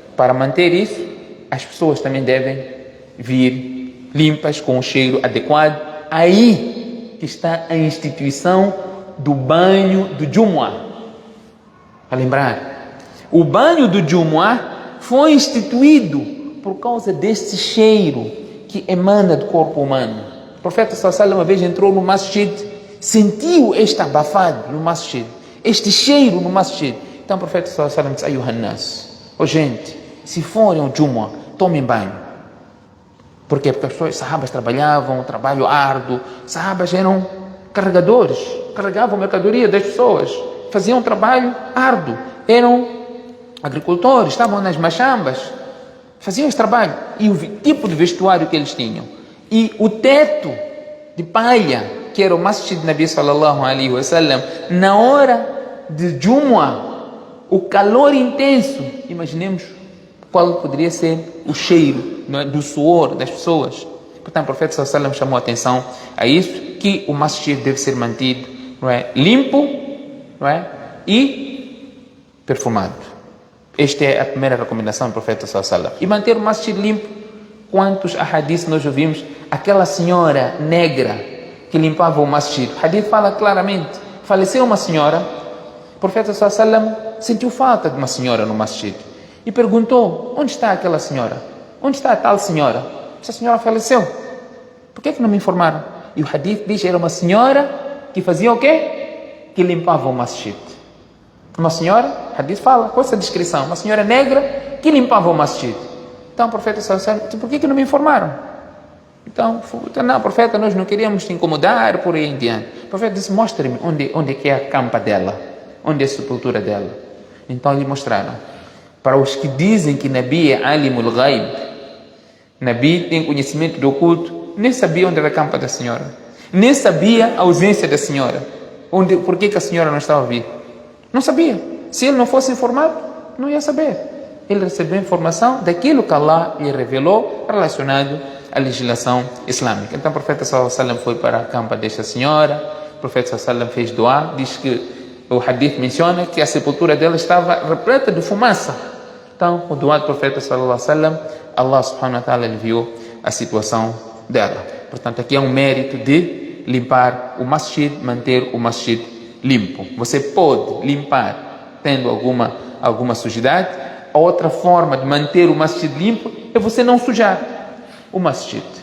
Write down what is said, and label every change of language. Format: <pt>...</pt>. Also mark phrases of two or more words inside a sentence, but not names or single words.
<pt>Para manter isso, as pessoas também devem vir limpas, com o cheiro adequado. Aí que está a instituição do banho do Jumu'ah. Para lembrar, o banho do Jumu'ah foi instituído por causa deste cheiro que emana do corpo humano. O profeta</pt> <ar>صلى الله عليه وسلم</ar> <pt>uma vez entrou no masjid, sentiu este abafado no masjid, este cheiro no masjid. Então o profeta</pt> <ar>صلى الله عليه وسلم</ar> <pt>disse:</pt> <ar>أيها الناس,</ar> <pt>gente, se forem ao Jumu'ah, tomem banho. Por quê? Porque as pessoas, sahabas trabalhavam, trabalho árduo, sahabas eram carregadores, carregavam mercadoria das pessoas, faziam trabalho árduo, eram agricultores, estavam nas machambas, faziam esse trabalho, e o tipo de vestuário que eles tinham, e o teto de palha, que era o Masjid Nabi</pt> <ar>صلى الله عليه وسلم,</ar> <pt>na hora de Jumu'ah, o calor intenso, imaginemos qual poderia ser o cheiro, não é, do suor das pessoas. Portanto, o profeta</pt> <ar>صلى الله عليه وسلم</ar> <pt>chamou a atenção a isso, que o masjid deve ser mantido, não é, limpo, não é, e perfumado. Esta é a primeira recomendação do profeta</pt> <ar>صلى الله عليه وسلم.</ar> <pt>E manter o masjid limpo. Quantos hadiths nós ouvimos? Aquela senhora negra que limpava o masjid. O hadith fala claramente, faleceu uma senhora, o profeta</pt> <ar>صلى الله عليه وسلم</ar> <pt>sentiu falta de uma senhora no masjid e perguntou: onde está aquela senhora? Onde está a tal senhora? Essa senhora faleceu. Por que não me informaram? E o hadith diz que era uma senhora que fazia o quê? Que limpava o masjid. Uma senhora, o hadith fala com essa descrição, uma senhora negra que limpava o masjid. Então o profeta</pt> <ar>صلى الله عليه وسلم,</ar> <pt>por que não me informaram? Então, não, profeta, nós não queríamos te incomodar, por aí em diante. O profeta disse: mostre-me onde é a campa dela, onde é a sepultura dela. Então lhe mostraram. Para os que dizem que Nabi é</pt> <ar>عالم الغيب,</ar> <pt>Nabi tem conhecimento do oculto, nem sabia onde era a campa da senhora, nem sabia a ausência da senhora, por que a senhora não estava viva, não sabia. Se ele não fosse informado, não ia saber. Ele recebeu informação daquilo que Allah lhe revelou relacionado à legislação islâmica. Então o profeta</pt> <ar>صلى الله عليه وسلم</ar> <pt>foi para a campa desta senhora, o profeta</pt> <ar>صلى الله عليه وسلم</ar> <pt>fez doa, diz que o hadith menciona que a sepultura dela estava repleta de fumaça. Então, o doa do profeta</pt> <ar>صلى الله عليه وسلم, الله سبحانه وتعالى</ar> <pt>aliviou a situação dela. Portanto, aqui é um mérito de limpar o masjid, manter o masjid limpo. Você pode limpar tendo alguma sujidade. A outra forma de manter o masjid limpo é você não sujar o masjid.</pt>